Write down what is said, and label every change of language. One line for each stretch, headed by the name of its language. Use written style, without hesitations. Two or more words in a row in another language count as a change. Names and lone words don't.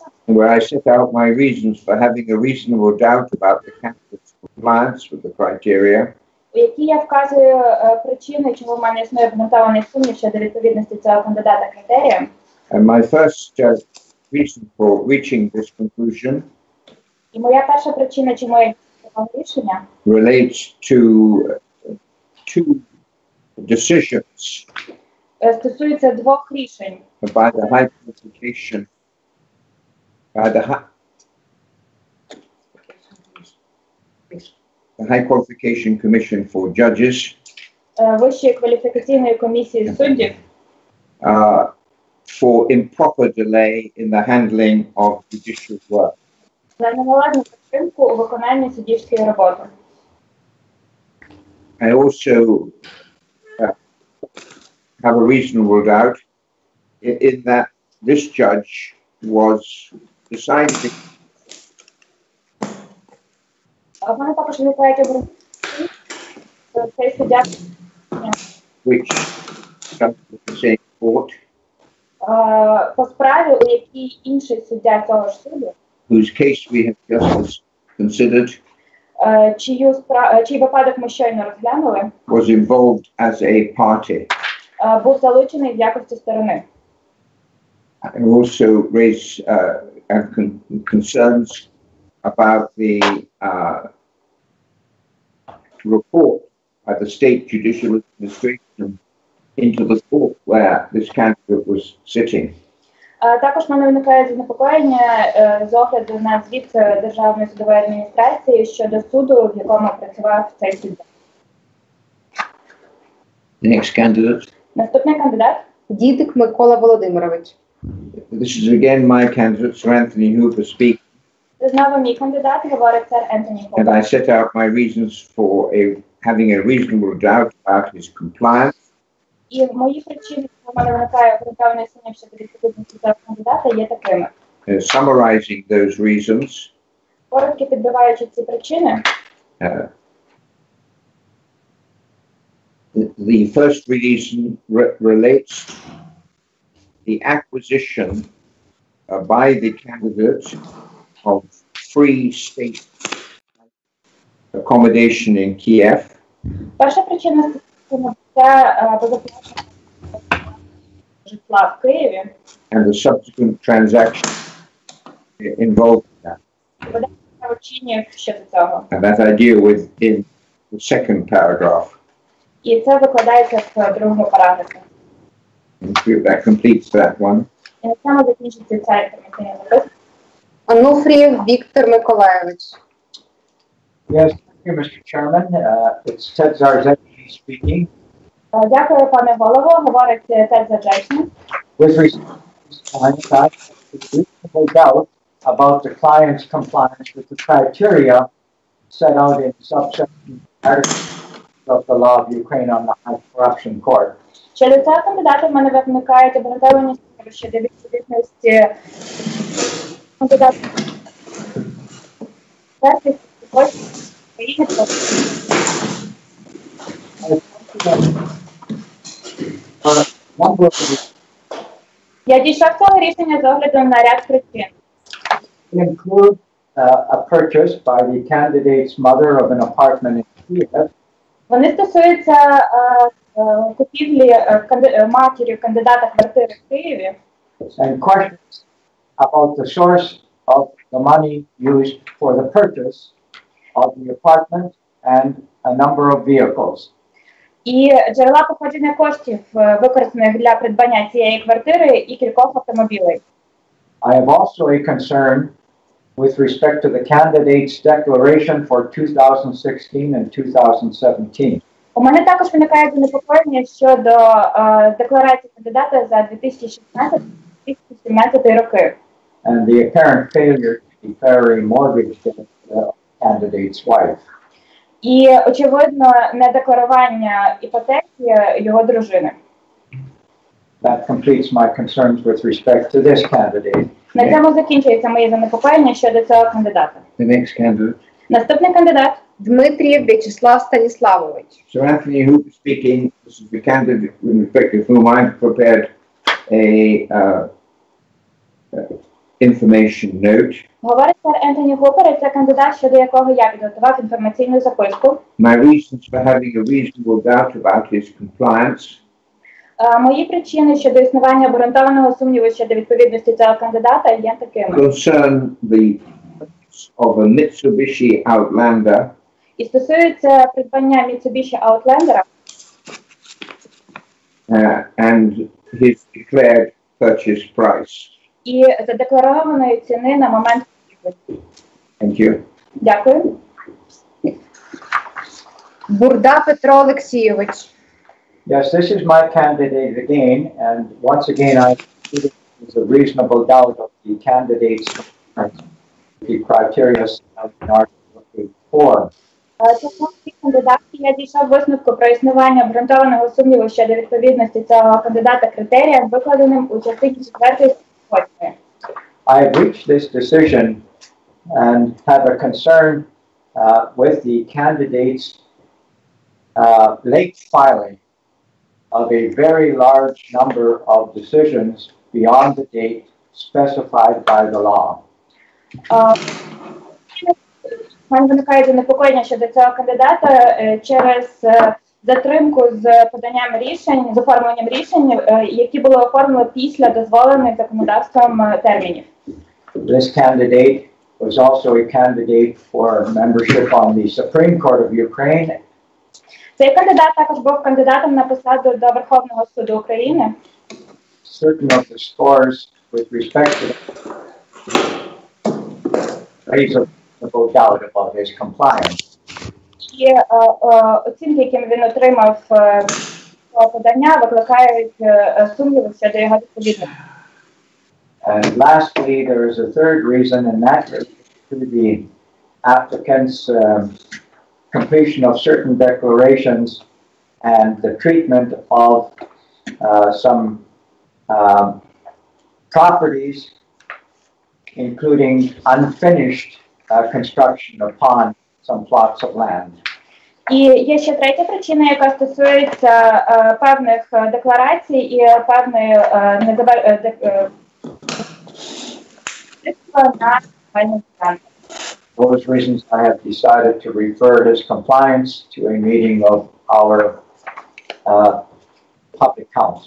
English: where I set out my reasons for having a reasonable doubt about the candidate's compliance with the criteria,
Ukrainian: у якій я вказую причини, чому в мене існує обґрунтований сумнів щодо відповідності цього кандидата критеріям.
English: and my first reason for reaching this conclusion
Ukrainian: І моя перша причина, чому я дійшов такого рішення,
English: relates to two decisions
Ukrainian: стосується двох рішень.
English: by the High Qualification, the High Qualification Commission for Judges
Ukrainian: Вищої кваліфікаційної комісії суддів
English: for improper delay in the handling of judicial work.
Ukrainian: за неналежну підтримку у виконанні суддівської роботи.
English: I also have a reasonable doubt in that this judge was deciding
Ukrainian: В мене також виникають обґрунтовані, що цей суддя
English: which comes to the same court,
Ukrainian: по справі, у якій інший суддя цього ж суду,
English: whose case we have just considered,
Ukrainian: чий випадок ми щойно розглянули,
English: was involved as a party.
Ukrainian: був залучений в якості сторони.
English: I also raise concerns about the report by the state judicial administration into the court where this candidate was sitting.
Ukrainian: Також в мене виникає занепокоєння з огляду на звіт Державної судової адміністрації щодо суду, в якому працював цей суддя.
English: Next candidate.
Ukrainian: Наступний кандидат. Дідик Микола Володимирович.
English: This is again my candidate, Sir Anthony Hooper speaking.
Ukrainian: Знову мій кандидат, говорить сер Ентоні
English: And
Ukrainian: Хупер.
English: I set out my reasons for having a reasonable doubt about his compliance.
Ukrainian: І мої причини, що в мене виникає обґрунтований сумнів щодо відповідності цього кандидата, є такими.
English: Summarizing those reasons,
Ukrainian: Коротко підбиваючи ці причини,
English: the first reason relates the acquisition by the candidate of free state accommodation in Kiev.
Ukrainian: перша причина стосується безоплатного житла в Києві.
English: And the subsequent transaction involved in that.
Ukrainian: Видання вчинів щодо цього.
English: And that I deal with in the second paragraph.
Ukrainian: І це викладається в другому параграфі.
English: And that completes that one.
Ukrainian: І на цьому закінчиться ця інформаційна записка. Онуфрієв Віктор Миколайович.
English: Yes, thank you, Mr. Chairman. It's Ted Zarzewski speaking.
Ukrainian: Дякую, пане голово. Говорить Тед Заджечний.
English: With respect to this client, I have reasonable doubt about the client's compliance with the criteria set out in subsection of the law of Ukraine on the High Corruption Court.
Ukrainian: Щодо цього кандидата в мене виникають обґрунтовані сумніви щодо відповідності кандидата Я дійшов цього рішення з огляду на ряд причин.
English: Include a purchase by the candidate's mother of an apartment in Kiev.
Ukrainian: Вони стосуються купівлі матір'ю кандидата квартири в Києві.
English: And questions about the source of the money used for the purchase of the apartment and a number of vehicles.
Ukrainian: І джерела походження коштів, використаних для придбання цієї квартири і кількох автомобілів.
English: I have also a concern with respect to the candidate's declaration for 2016 and 2017.
Ukrainian: У мене також виникає занепокоєння щодо декларації кандидата за 2016-2017 роки.
English: And the apparent failure to declare a mortgage to the candidate's wife.
Ukrainian: І, очевидно, недекларування іпотеки його дружини.
English: That completes my concerns with respect to this candidate.
Ukrainian: На цьому закінчується мої занепокоєння щодо цього кандидата.
English: The next candidate.
Ukrainian: Наступний кандидат. Дмитрієв В'ячеслав Станіславович.
English: Sir Anthony Hooper speaking. This is the candidate in respect of whom I've prepared a information note.
Ukrainian: Говорить сер Ентоні Хупер, і це кандидат, щодо якого я підготував інформаційну записку.
English: My reasons for having a reasonable doubt about his compliance
Ukrainian: Мої причини щодо існування обґрунтованого сумніву щодо відповідності цього кандидата є такими.
English: concern the purchase of a Mitsubishi Outlander
Ukrainian: І стосуються придбання Mitsubishi Outlander
English: and his declared purchase price.
Ukrainian: і задекларованої ціни на момент купівлі.
English: Thank you.
Ukrainian: Дякую. Бурда Петро Олексійович.
English: Yes, this is my candidate again, and once again I consider there's a reasonable doubt of the candidate's compliance with the criteria set out in Article 4.
Ukrainian: Це кандидат, я дійшов висновку про існування обґрунтованого сумніву щодо відповідності цього кандидата критеріям, викладеним у частині 4 8.
English: I have reached this decision and have a concern with the candidate's late filing of a very large number of decisions beyond the date specified by the law.
Ukrainian: У мене виникає занепокоєння щодо цього кандидата через затримку з поданням рішень, з оформленням рішень, які були оформлені після дозволених законодавством термінів.
English: This candidate was also a candidate for membership on the Supreme Court of Ukraine.
Ukrainian: Цей кандидат також був кандидатом на посаду до Верховного суду України.
English: Certain of the scores with respect to reasonable doubt about his compliance.
Ukrainian: І оцінки, які він отримав подання, викликають сумніви щодо його відповідності.
English: And lastly, there is a third reason, and that relates to the applicant's completion of certain declarations and the treatment of some properties, including unfinished construction upon some plots of land.
Ukrainian: І є ще третя причина, яка стосується певних декларацій і певної на загальну ділянку.
English: For those reasons, I have decided to refer his compliance to a meeting of our public council.